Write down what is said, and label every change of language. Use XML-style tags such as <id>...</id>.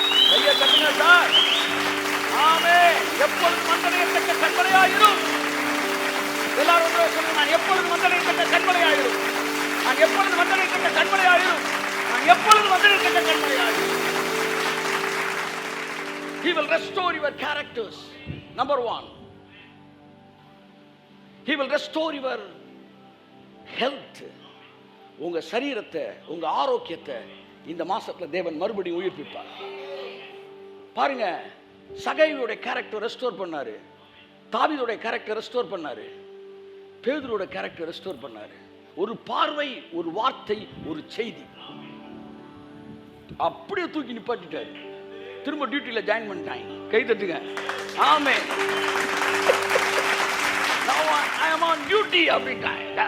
<ta>கையை கட்டுங்க சார். ஆமே, எப்பொழுதும் வந்தடையத்தக்க கண்மலையாயிரும். எல்லாரும் சொல்லுங்க, நான் எப்பொழுதும் வந்தடையத்தக்க கண்மலையாயிரும். நான் எப்பொழுதும் வந்தடையத்தக்க கண்மலையாயிரும். நான் எப்பொழுதும் வந்தடையத்தக்க கண்மலையாயிரும்.</ta> <en>He will restore your characters. Number 1, He will restore your health.</en> <ta>உங்க சரீரத்தை, உங்க ஆரோக்கியத்தை இந்த மாசத்துல தேவன் மறுபடியும் உயிர்ப்பிப்பார். பாருங்க, சகையோட கேரக்டர் ரெஸ்டோர் பண்ணாரு, தாவீதோட கேரக்டர் ரெஸ்டோர் பண்ணாரு, பேதுருவோட கேரக்டர் ரெஸ்டோர் பண்ணாரு. ஒரு பார்வை, ஒரு வார்த்தை, ஒரு செய்தி, அப்படியே தூக்கி நிப்பாட்டிட்டாரு. திரும்ப டியூட்டியில் ஜாயின் பண்ணிட்டாங்க. கை தட்டுங்க. ஆமென்.</ta> <en>Now I am on duty</en> <ta>அப்படின்ட்டாங்க.</ta>